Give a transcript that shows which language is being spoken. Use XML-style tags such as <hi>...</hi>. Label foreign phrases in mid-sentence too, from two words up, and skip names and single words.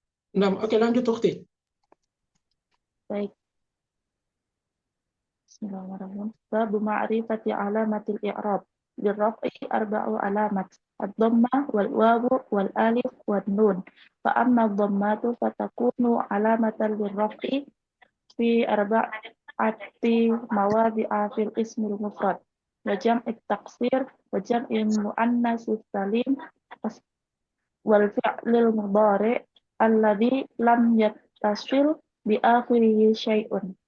<id>Nah, oke lanjut Ukti. Baik.</id> <ar>بسم الله الرحمن الرحيم. باب معرفة علامات الإعراب. للرفع أربع علامات. الضمة والواو والألف والنون. فأما الضمة فتكون علامة للرفع في أربعة مواضع في الاسم المفرد. وجمع التكسير وجمع المؤنث السالم والفعل المضارع الذي لم يتصل بآخره شيء.</ar>